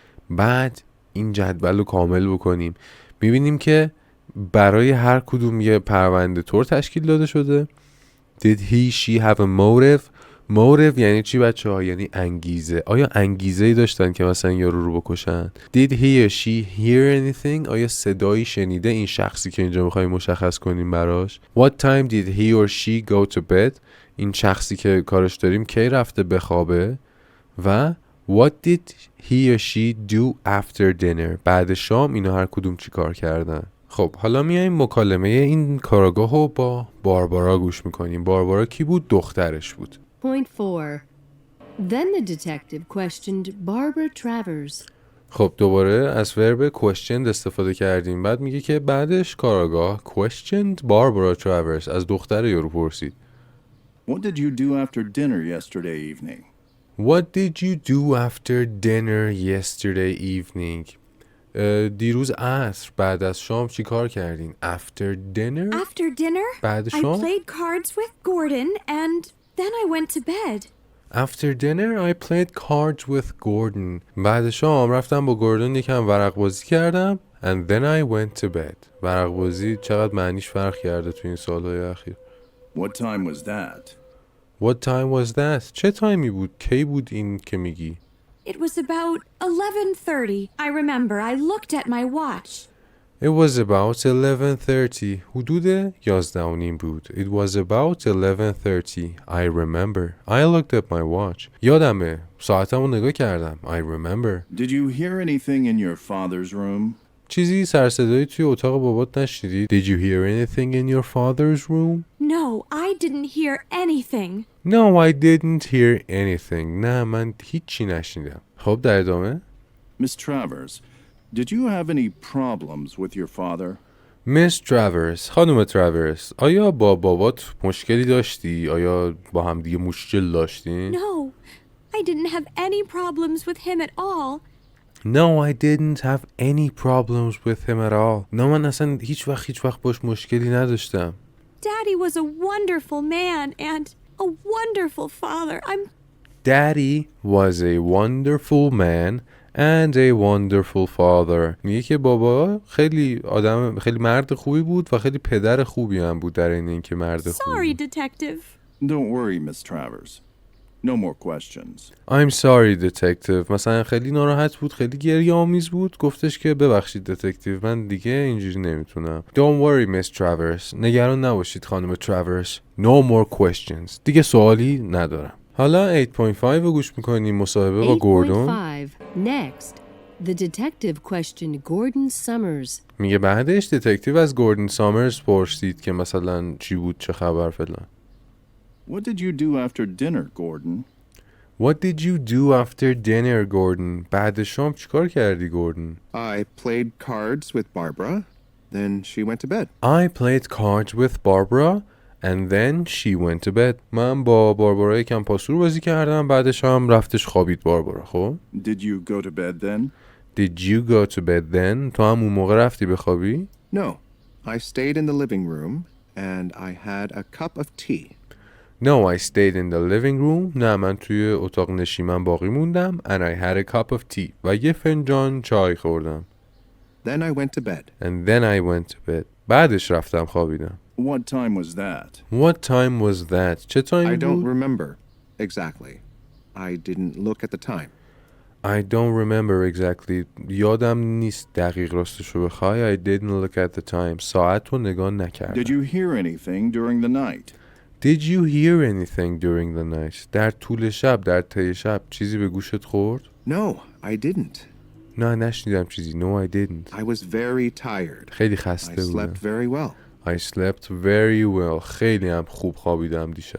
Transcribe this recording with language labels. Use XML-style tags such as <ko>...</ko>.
<fa>بعد این جدول رو کامل بکنیم. میبینیم که برای هر کدوم یه پرونده طور تشکیل داده شده.</fa> <en>Did he she have a motive motive</en> <fa>یعنی چی بچه ها؟ یعنی انگیزه. آیا انگیزه‌ای داشتن که مثلا یارو رو بکشن؟</fa> <en>Did he or she hear anything</en> <fa>آیا صدایی شنیده این شخصی که اینجا میخوایم مشخص کنیم براش؟</fa> <en>What time did he or she go to bed</en> <fa>این شخصی که کارش داریم کی رفته بخوابه؟ و</fa> <en>What did he or she do after dinner</en> <fa>بعد شام اینا هر کدوم چی کار کردن؟ خب حالا میایم مکالمه این کاراگاه رو با باربارا گوش میکنیم. باربارا کی بود؟ دخترش بود.</fa> <en>Point 4 Then the detective questioned Barbara Travers</en> <fa>خب دوباره از ورب questioned استفاده کردیم. بعد میگه که بعدش کاراگاه questioned Barbara Travers از دختر یارو پرسید.</fa> <en>What did you do after dinner yesterday evening? What did you do after dinner yesterday evening</en> <fa>دیروز عصر بعد از شام چی کار کردین؟</fa> <en>After dinner After dinner,</en> <fa>بعد</fa> <en>I</en> <fa>شام</fa> <en>played cards with Gordon and then I went to bed. After dinner I played cards with Gordon</en> <fa>بعد شام رفتم با گوردون یکم ورق بازی کردم</fa> <en>and then I went to bed.</en> <fa>ورق بازی چقدر معنیش فرق کرده تو این سالهای اخیر.</fa> <en>What time was that? What time was that</en> <fa>چه تایمی بود؟ کی بود این که میگی؟</fa> <en>It was about 11:30. I remember I looked at my watch. It was about 11:30.</en> <fa>حدود 11:30 بود.</fa> <en>It was about 11:30. I remember. I looked at my watch.</en> <fa>یادمه. ساعتمو نگاه کردم.</fa> <en>I remember. Did you hear anything in your father's room?</en> <fa>چیزی سر صدایی توی اتاق بابات نشنیدی؟</fa> <en>Did you hear anything in your father's room? No, I didn't hear anything. No, I didn't hear anything.</en> <fa>نه من هیچی نشنیدم. خب در ادامه.</fa> <en>Miss Travers, did you have any problems with your father?</en> <fa>Miss Travers، خانم تراورس، آیا با بابات مشکلی داشتی؟ آیا با هم دیگه مشکل داشتین؟</fa> <en>No, I didn't have any problems with him at all. No, I didn't have any problems with him at all.</en> <fa>نه من اصلا هیچ وقت باش مشکلی نداشتم.</fa> <en>Daddy was a wonderful man and a wonderful father. Daddy was a wonderful man and a wonderful father.</en> <fa>میگه که بابا خیلی مرد خوبی بود و خیلی پدر خوبی هم بود در این که مرد خوبی</fa> <en>Sorry,</en> <fa>بود.</fa> <en>detective. Don't worry, Miss Travers. No more questions. I'm sorry, detective.</en> <fa>مثلا خیلی ناراحت بود، خیلی گریه آمیز بود. گفتش که ببخشید دتکتیو، من دیگه اینجوری نمیتونم.</fa> <en>Don't worry, Miss Travers.</en> <fa>نگران نباشید خانم تراورس.</fa> <en>No more questions.</en> <fa>دیگه سوالی ندارم. حالا 8.5 رو گوش میکنیم، مصاحبه با گوردون.</fa> <en>8.5. Next, the detective questioned Gordon Summers.</en> <fa>میگه بعدش دتکتیو از گوردون سامرز پرسید که مثلا چی بود، چه خبر فلان.</fa> <en>What did you do after dinner, Gordon? What did you do after dinner, Gordon?</en> <fa>بعد شام چیکار کردی، گوردون؟</fa> <en>I played cards with Barbara, then she went to bed. I played cards with Barbara and then she went to bed.</en> <fa>من با باربارا یکم پاسور بازی کردم، بعدش هم رفتش خوابید باربارا. خب</fa> <en>Did you go to bed then? Did you go to bed then?</en> <fa>تو هم اون موقع رفتی بخوابی؟</fa> <en>No, I stayed in the living room and I had a cup of tea. No, I stayed in the living room.</en> <fa>نه من توی اتاق نشیمن باقی موندم.</fa> <en>And I had a cup of tea.</en> <fa>و یه فنجان چای خوردم.</fa> <en>Then I went to bed. And then I went to bed.</en> <fa>بعدش رفتم خوابیدم.</fa> <en>What time was that? What time was that?</en> <fa>چه تایمی</fa> <en>I don't</en> <fa>بود؟</fa> <en>remember exactly. I didn't look at the time. I don't remember exactly.</en> <fa>یادم نیست دقیق راستشو بخوای.</fa> <en>I didn't look at the time.</en> <fa>ساعت رو نگاه نکردم.</fa> <en>Did you hear anything during the night? Did you hear anything during the night?</en> <fa>در طول شب، در طی شب چیزی به گوشت خورد؟</fa> <en>No, I didn't.</en> <fa>نه نشنیدم چیزی.</fa> <en>No, I didn't. I was very tired.</en> <fa>خیلی</fa> <en>I</en> <fa>خسته بودم.</fa> <en>slept very well. I slept very well.</en> <fa>خیلی هم خوب خوابیدم دیشب.</fa>